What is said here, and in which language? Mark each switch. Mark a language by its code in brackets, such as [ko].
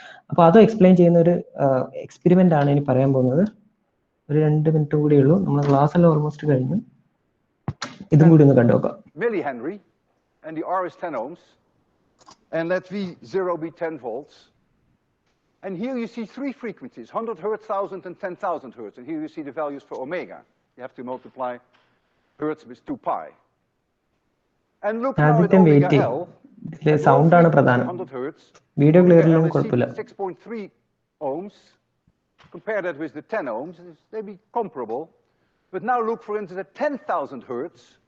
[ml] അപ്പൊ അത് എക്സ്പ്ലെയിൻ ചെയ്യുന്ന ഒരു എക്സ്പെരിമെന്റ് ആണ് ഇനി പറയാൻ പോകുന്നത്. ഒരു 2 മിനിറ്റ് കൂടിയേ ഉള്ളൂ, നമ്മൾ ക്ലാസ് എല്ലാം ഓൾമോസ്റ്റ് കഴിഞ്ഞു. ഇതും കൂടി ഒന്ന് കണ്ടുനോക്കാം. [en] Millihenry, and the R is 10 ohms, and let V0 be 10 volts. And here you see 3 frequencies, 100 hertz, 1000 and 10,000 hertz. And here you see the values for omega. You have to multiply hertz with 2 pi. And look now at omega L. [ml] Sound ആണ് പ്രധാനം. [en] 100 hertz. [ml] Video clear ഇല്ലെങ്കിൽ കുഴപ്പമില്ല. [en] 6.3 ohms. Compare that with the 10 ohms. They be comparable. But now look, for instance, at 10,000 hertz.